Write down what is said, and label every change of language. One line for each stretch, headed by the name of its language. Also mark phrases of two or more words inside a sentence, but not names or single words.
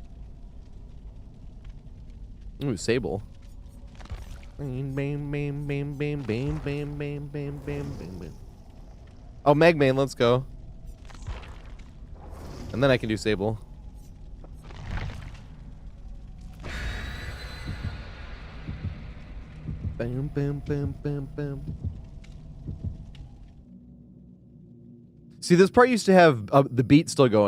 English: Ooh, Sable. Bam, bam, bam, bam, bam, bam, bam, bam, bam, bam, bam. Oh, Magmane, let's go. And then I can do Sable. Bam, bam, bam, bam, bam. See, this part used to have the beat still going.